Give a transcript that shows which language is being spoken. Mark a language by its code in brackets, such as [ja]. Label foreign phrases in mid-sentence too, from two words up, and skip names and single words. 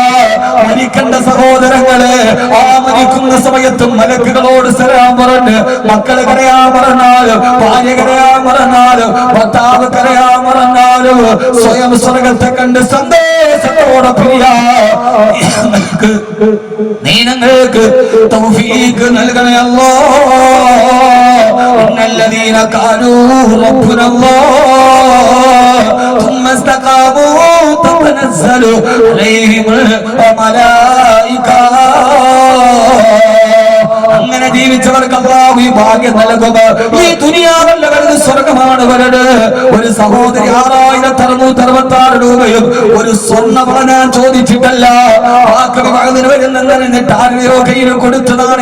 [ml] മരിക്കേണ്ട സഹോദരങ്ങളെ, ആ മരിക്കുന്ന സമയത്ത് മലക്കുകളോട് സലാം പറഞ്ഞ് മക്കള് കരയാൻ പറഞ്ഞാലും, ഭാര്യ കരയാൻ പറഞ്ഞാലും, ഭർത്താവ് കരയാൻ പറഞ്ഞാലും സ്വയം സ്വർഗത്തെ കണ്ട് സന്തോഷത്തോടെ പിരിയാ നീ ഞങ്ങൾക്ക് തൗഫീഖ് നൽകണേ അല്ലാഹ്. [ar] إن الذين قالوا ربنا الله ثم استقاموا تتنزل عليهم الملائكة. [ml] അങ്ങനെ ജീവിച്ചവർക്ക് അല്ലാഹു ഈ ഭാഗ്യം നൽകും. ഈ ദുനിയാവല്ല വലുത്, സ്വർഗമാണ് വലുത്. ഒരു സഹോദരി 6666 രൂപയും ഒരു സ്വർണ്ണവള ഞാൻ ചോദിച്ചിട്ടല്ല. വരുന്നിട്ട് ആരുടെയോ കയ്യിൽ കൊടുത്തതാണ്.